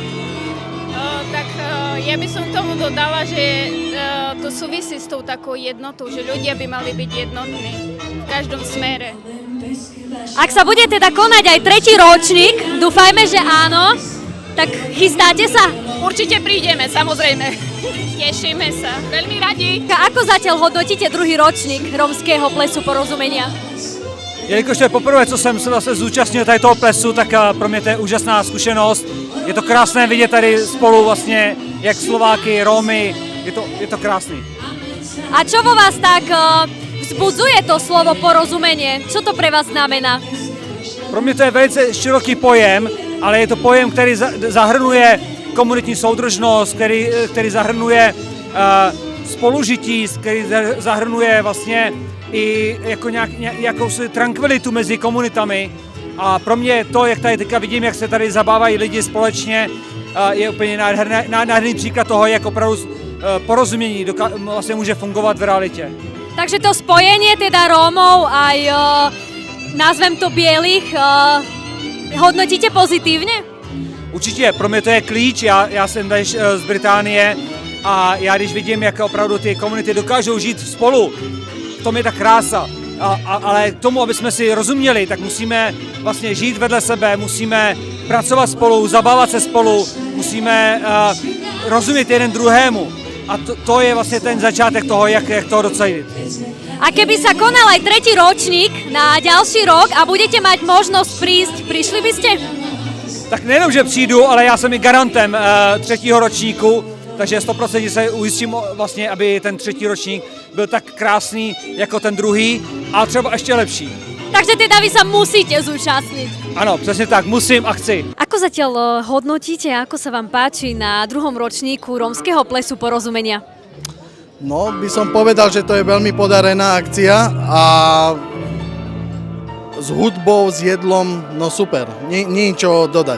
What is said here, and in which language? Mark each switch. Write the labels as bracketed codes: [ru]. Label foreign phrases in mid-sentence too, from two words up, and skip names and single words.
[sk] Ja by som k tomu dodala, že to súvisí s tou takou jednotou, že ľudia by mali byť jednotní v každom smere. Ak sa bude teda konať aj tretí ročník, dúfajme, že áno, tak chystáte sa? Určite prídeme, samozrejme. Tešíme sa, veľmi radi. A ako zatiaľ hodnotíte druhý ročník rómskeho plesu Porozumenia? [cs] Jelikož to je poprvé, co jsem se zase zúčastnil tady toho plesu, tak pro mě to je úžasná zkušenost. Je to krásné vidět tady spolu vlastně jak Slováky, Rómy, je to krásný. [sk] A čo vo vás tak vzbudzuje to slovo porozumenie? Čo to pre vás znamená? [cs] Pro mě to je velice široký pojem, ale je to pojem, který zahrnuje komunitní soudržnost, který zahrnuje spolužití, který zahrnuje vlastně i jako jakousi tranquilitu mezi komunitami. A pro mě to, jak tady teďka vidím, jak se tady zabávají lidi společně, je úplně nádherný příklad toho, jak opravdu porozumění vlastně může fungovat v realitě. [sk] Takže to spojenie teda Rómov aj, nazvem to bielých, hodnotíte pozitívně? [cs] Určitě, pro mě to je klíč, já jsem tady z Británie a já když vidím, jak opravdu ty komunity dokážou žít spolu, v tom je ta krása. Ale k tomu, aby jsme si rozuměli, tak musíme vlastně žít vedle sebe, musíme pracovat spolu, zabávat se spolu, musíme rozumět jeden druhému. A to je vlastně ten začátek toho, jak toho docílit. [sk] A keby sa konal aj tretí ročník na ďalší rok a budete mať možnosť prísť, prišli by ste? [cs] Tak nejenom, že přijdu, ale já jsem i garantem třetího ročníku, takže 100% se ujistím vlastně, aby ten třetí ročník byl tak krásný jako ten druhý a třeba ještě lepší. [sk] Takže teda vy sa musíte zúčastniť. Áno, presne tak, musím a chci. Ako zatiaľ hodnotíte, ako sa vám páči na druhom ročníku rómskeho plesu Porozumenia? No, by som povedal, že to je veľmi podarená akcia a s hudbou, s jedlom, no super, niečo dodať.